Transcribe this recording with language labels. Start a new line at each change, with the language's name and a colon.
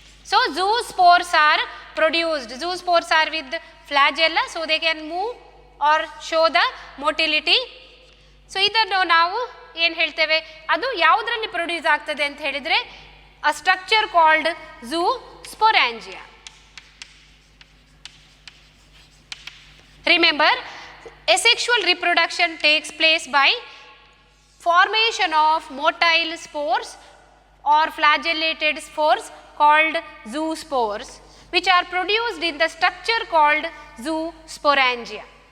English: So zoospores are produced. Zoospores are with flagella, so they can move or show the motility.
Kannada: So ಇದನ್ನು ನಾವು ಏನು ಹೇಳ್ತೇವೆ, ಅದು ಯಾವುದರಲ್ಲಿ ಪ್ರೊಡ್ಯೂಸ್ ಆಗ್ತದೆ ಅಂತ ಹೇಳಿದರೆ
English: a structure called
Kannada: ಝೂಸ್ಪೊರಾಂಜಿಯಾ.
English: Remember, asexual reproduction takes place by formation of motile spores or flagellated spores called zoospores, which are produced in the structure called zoosporangia.